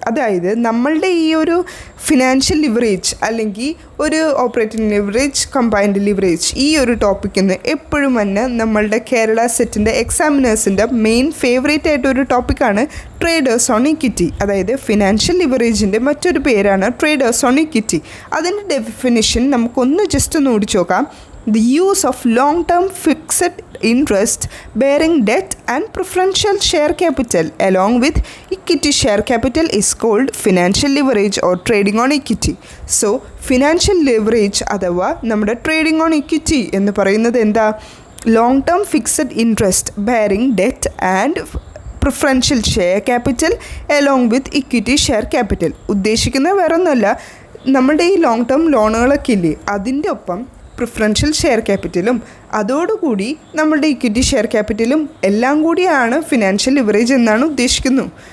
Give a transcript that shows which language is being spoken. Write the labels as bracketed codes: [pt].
[ml] അതായത് നമ്മളുടെ ഈ ഒരു ഫിനാൻഷ്യൽ ലിവറേജ് അല്ലെങ്കിൽ ഒരു ഓപ്പറേറ്റിംഗ് ലിവറേജ്, കമ്പൈൻഡ് ലിവറേജ്, ഈ ഒരു ടോപ്പിക്കിൽ നിന്ന് എപ്പോഴും തന്നെ നമ്മളുടെ കേരള സെറ്റിൻ്റെ എക്സാമിനേഴ്സിൻ്റെ മെയിൻ ഫേവറേറ്റ് ആയിട്ടൊരു ടോപ്പിക്കാണ് ട്രേഡേഴ്സ് ഓൺ ഇക്വിറ്റി. അതായത് ഫിനാൻഷ്യൽ ലിവറേജിൻ്റെ മറ്റൊരു പേരാണ് ട്രേഡേഴ്സ് ഓൺ ഇക്വിറ്റി. അതിൻ്റെ ഡെഫിനിഷൻ നമുക്കൊന്ന് ജസ്റ്റ് ഒന്ന് ഓടിച്ചു നോക്കാം. [en] The use of long-term fixed interest bearing debt and preferential share capital along with equity share capital is called financial leverage or trading on equity. So financial leverage [ml] അഥവാ നമ്മുടെ [en] trading on equity [ml] എന്ന് പറയുന്നത് എന്താ? [en] long term fixed interest bearing debt and preferential share capital along with equity share capital. [ml] ഉദ്ദേശിക്കുന്നത് വേറെ ഒന്നുമല്ല, നമ്മുടെ ഈ ലോങ് ടേം ലോണുകളൊക്കെ ഇല്ലേ അതിൻ്റെ ഒപ്പം പ്രിഫറൻഷ്യൽ ഷെയർ ക്യാപിറ്റലും അതോടുകൂടി നമ്മളുടെ ഇക്വിറ്റി ഷെയർ ക്യാപിറ്റലും എല്ലാം കൂടിയാണ് ഫിനാൻഷ്യൽ ലിവറേജ് എന്നാണ് ഉദ്ദേശിക്കുന്നത്.